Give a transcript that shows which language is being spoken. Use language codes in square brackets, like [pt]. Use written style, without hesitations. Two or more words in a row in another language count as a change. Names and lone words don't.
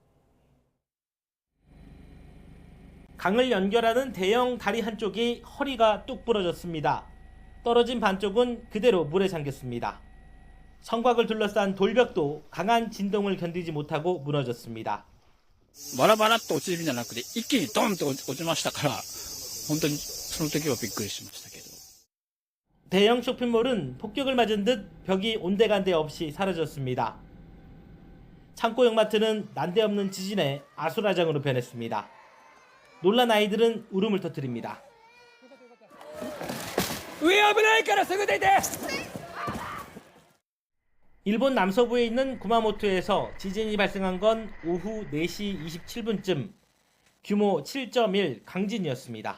[ko] 강을 연결하는 대형 다리 한쪽이 허리가 뚝 부러졌습니다. 떨어진 반쪽은 그대로 물에 잠겼습니다. 성곽을 둘러싼 돌벽도 강한 진동을 견디지 못하고 무너졌습니다. [ja] バラバラっと落ちるんじゃなくて一気にドンと落ちましたから、本当にその時はびっくりしましたけど。 [ko] 대형 쇼핑몰은 폭격을 맞은 듯 벽이 온데간데 없이 사라졌습니다. 창고 역마트는 난데없는 지진에 아수라장으로 변했습니다. 놀란 아이들은 울음을 터뜨립니다. 일본 남서부에 있는 구마모토에서 지진이 발생한 건 오후 4시 27분쯤 규모 7.1 강진이었습니다.